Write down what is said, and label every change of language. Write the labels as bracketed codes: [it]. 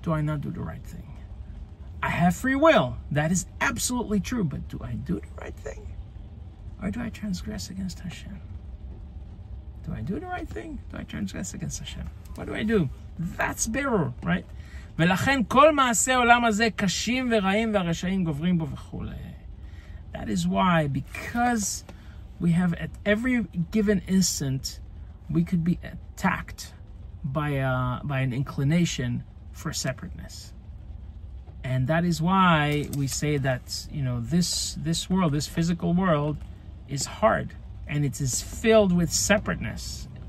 [en] Do I not do the right thing? I have free will. That is absolutely true. But do I do the right thing? Or do I transgress against Hashem? Do I do the right thing? Do I transgress against Hashem? What do I do? That's berur, right? [he] ולכן כל מעשי העולם הזה קשים ורעים והרשעים גוברים בו וכו'. [en] That is why, because we have at every given instant, we could be attacked by an inclination for separateness. And that is why we say that, you know, this world, this physical world, is hard, and it is filled with separateness.